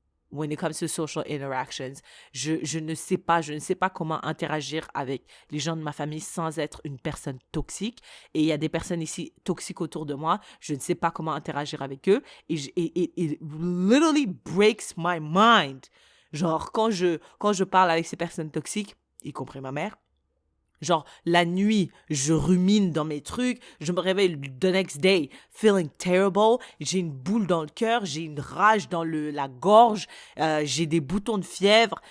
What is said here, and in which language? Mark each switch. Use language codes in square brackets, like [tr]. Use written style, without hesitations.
[en] when it comes to social interactions. [fr] Je ne sais pas comment interagir avec les gens de ma famille sans être une personne toxique. Et il y a des personnes ici toxiques autour de moi. Je ne sais pas comment interagir avec eux. [en] Et it literally breaks my mind. [fr] Genre, quand je parle avec ces personnes toxiques, y compris ma mère, genre, la nuit, je rumine dans mes trucs, je me réveille [en] the next day feeling terrible, [fr] j'ai une boule dans le cœur, j'ai une rage dans la gorge, j'ai des boutons de fièvre.